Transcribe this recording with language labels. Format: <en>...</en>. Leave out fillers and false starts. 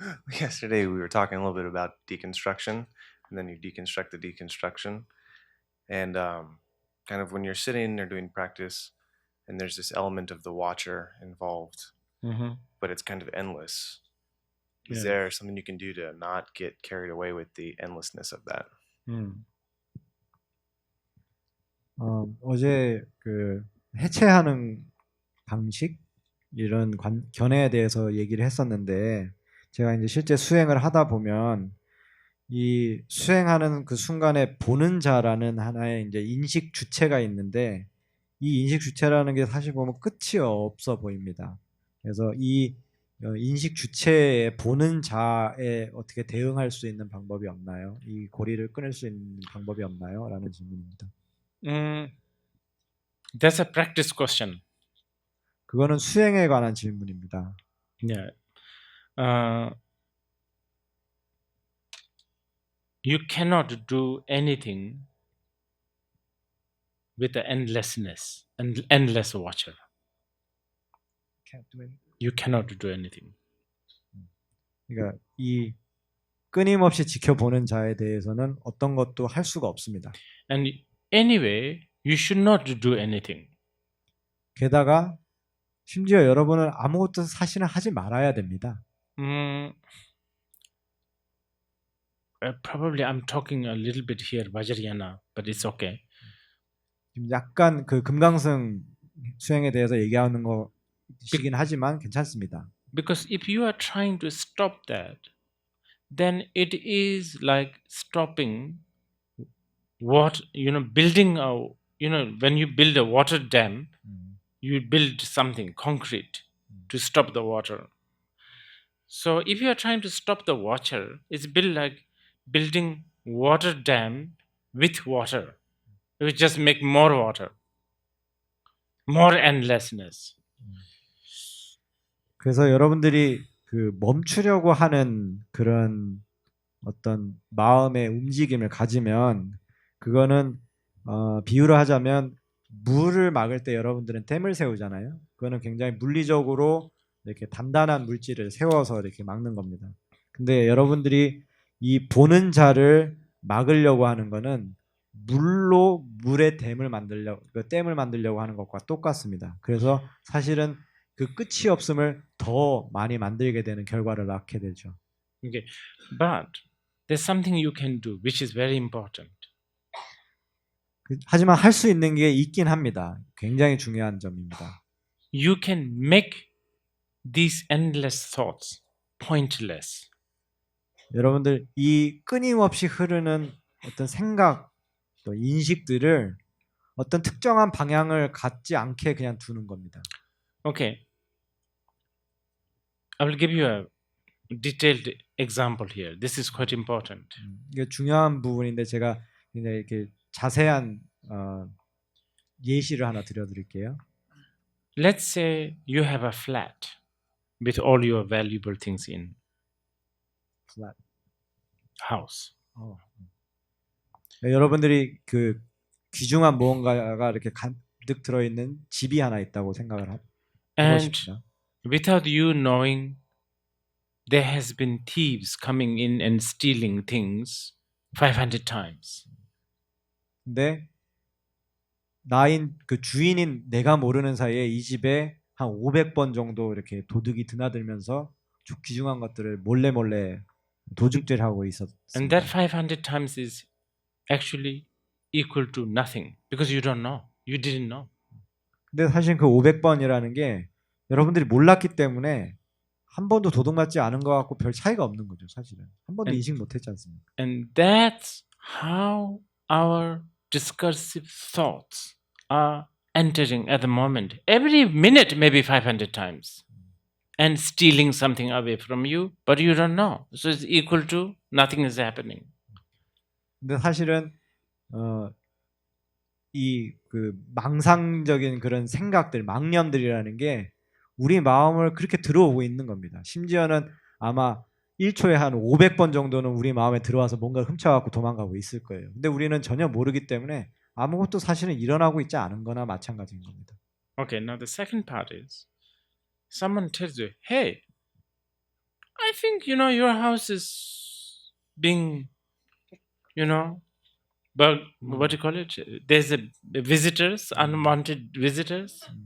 <en>Yesterday we were talking a little bit about deconstruction, and then you deconstruct the deconstruction, and kind of when you're sitting or doing practice, and there's this element of the watcher involved, but it's kind of endless. Is there something you can do to not get carried away with the endlessness of that?</en> <ko>어제 그 해체하는 방식 이런 견해에 대해서 얘기를 했었는데 제가 이제 실제 수행을 하다 보면 이 수행하는 그 순간에 보는 자라는 하나의 이제 인식 주체가 있는데 이 인식 주체라는 게 사실 보면 끝이 없어 보입니다. 그래서 이 인식 주체에 보는 자에 어떻게 대응할 수 있는 방법이 없나요? 이 고리를 끊을 수 있는 방법이 없나요? 라는 질문입니다.</ko> <en>That's a practice question.</en> <ko>그거는 수행에 관한 질문입니다.</ko> <en>Yeah. You cannot do anything with the endlessness and endless watcher. You cannot do anything.</en> <ko>그러니까 이 끊임없이 지켜보는 자에 대해서는 어떤 것도 할 수가 없습니다.</ko> <en>And anyway, you should not do anything.</en> <ko>게다가 심지어 여러분은 아무것도 사실은 하지 말아야 됩니다.</ko> <en>Probably I'm talking a little bit here Vajrayana, but it's okay.</en> <ko>지금 약간 그 금강승 수행에 대해서 얘기하는 것이긴 하지만 괜찮습니다.</ko> <en>Because if you are trying to stop that, then it is like stopping what, building a, when you build a water dam, you build something concrete to stop the water. So if you are trying to stop the water, it's built like building water dam with water. You just make more water, more endlessness.</en> <ko>그래서 여러분들이 그 멈추려고 하는 그런 어떤 마음의 움직임을 가지면 그거는 비유를 하자면 물을 막을 때 여러분들은 댐을 세우잖아요. 그거는 굉장히 물리적으로 이렇게 단단한 물질을 세워서 이렇게 막는 겁니다. 근데 여러분들이 이 보는 자를 막으려고 하는 거는 물로 물의 댐을 만들려고 하는 것과 똑같습니다. 그래서 사실은 그 끝이 없음을 더 많이 만들게 되는 결과를 낳게 되죠.</ko> <en>Okay, but there's something you can do which is very important.</en> <ko>하지만 할 수 있는 게 있긴 합니다. 굉장히 중요한 점입니다.</ko> <en>You can make these endless thoughts pointless.</en> <ko>여러분들 이 끊임없이 흐르는 어떤 생각 또 인식들을 어떤 특정한 방향을 갖지 않게 그냥 두는 겁니다.</ko> <en>Okay, I will give you a detailed example here. This is quite important.</en> <ko>이게 중요한 부분인데 제가 굉장히 이렇게 자세한 예시를 하나 드려드릴게요.</ko> <en>Let's say you have a flat with all your valuable things in Flat. house.</en> <ko>여러분들이 그 귀중한 무언가가 이렇게 가득 들어있는 집이 하나 있다고 생각을</ko> <en>And</en> <ko>해보십시오.</ko> <en>without you knowing, there has been thieves coming in and stealing things 500 times.</en> <ko>근데 나인 그 주인인 내가 모르는 사이에 이 집에 한 500번 정도 이렇게 도둑이 드나들면서 귀중한 것들을 몰래 도둑질 하고</ko> <en>And</en> <ko>있었습니다.</ko> <en>that 500 times is actually equal to nothing because you don't know. You didn't know.</en> <ko>근데 사실 그 500번이라는 게 여러분들이 몰랐기 때문에 한 번도 도둑맞지 않은 것 같고 별 차이가 없는 거죠, 사실은. 한 번도 인식 못했지 않습니까?</ko> <en>And that's how our discursive thoughts are entering at the moment. Every minute, maybe 500 times. And stealing something away from you, but you don't know. So it's equal to nothing is happening.</en> <ko>근데 사실은 이 그 망상적인 그런 생각들, 망념들이라는 게 우리 마음을 그렇게 들어오고 있는 겁니다. 심지어는 아마 1초에 한 500번 정도는 우리 마음에 들어와서 뭔가 훔쳐갖고 도망가고 있을 거예요. 근데 우리는 전혀 모르기 때문에 아무것도 사실은 일어나고 있지 않은 거나 마찬가지인 겁니다.</ko> <en>Okay, now the second part is someone tells you, hey, I think, your house is being, but what do you call it? There's visitors, unwanted visitors.</en>